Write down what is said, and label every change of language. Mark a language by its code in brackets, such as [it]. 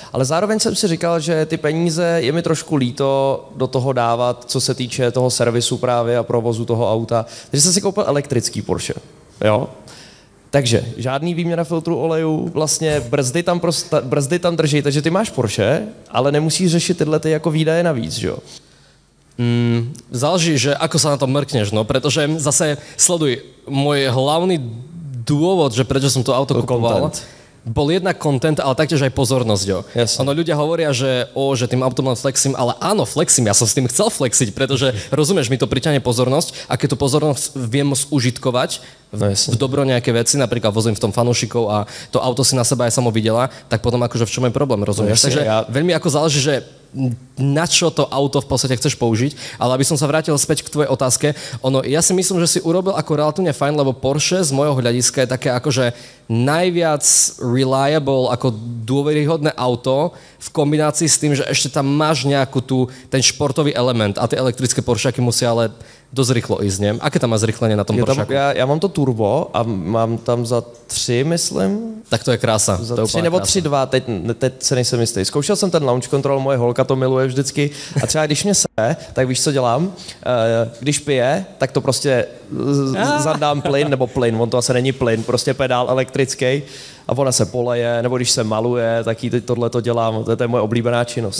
[cs] Ale zároveň jsem si říkal, že ty peníze je mi trošku líto do toho dávat, co se týče toho servisu právě a provozu toho auta. Takže jsem si koupil elektrický Porsche. Jo? Takže žádný výměna filtru olejů, vlastně brzdy tam drží, takže ty máš Porsche, ale nemusíš řešit tyhle ty jako výdaje navíc, že jo? [sk] Záleží, že ako sa na to mrkneš, no, pretože zase sleduj, môj hlavný dôvod, že prečo som to auto kupoval, bol jednak content, ale taktiež aj pozornosť, jo. Ono ľudia hovoria, že tým autom flexím, ale áno, flexím, ja som s tým chcel flexiť, pretože rozumieš, mi to priťahne pozornosť a keď tú pozornosť viem užitkovať v dobro nejaké veci, napríklad vozím v tom fanúšikov a to auto si na seba aj samo videla, tak potom akože v čom je problém, rozumieš? Takže veľmi ako záleží, že na čo to auto v podstate chceš použiť, ale aby som sa vrátil späť k tvojej otázke, ja si myslím, že si urobil ako relatívne fajn, lebo Porsche z môjho hľadiska je také akože najviac reliable, ako dôveryhodné auto v kombinácii s tým, že ešte tam máš nejakú ten športový element a tie elektrické Porscheaky musia ale dosť rýchlo ísť, nie? Aké tam má zrychlenie na tom Porscheaku? [cs] Já mám to turbo a mám tam za 3, myslím. Tak to je krása. Za 3 nebo 3.2, teď se nejsem jistý. Zkoušel jsem ten launch control, moje holka to miluje vždycky a třeba když mě tak víš, co dělám? Když pije, tak to prostě zadám plyn, on to asi není plyn, prostě pedál elektrický a ona se poleje, nebo když se maluje, tak jí tohle to dělám, to je moje oblíbená činnost.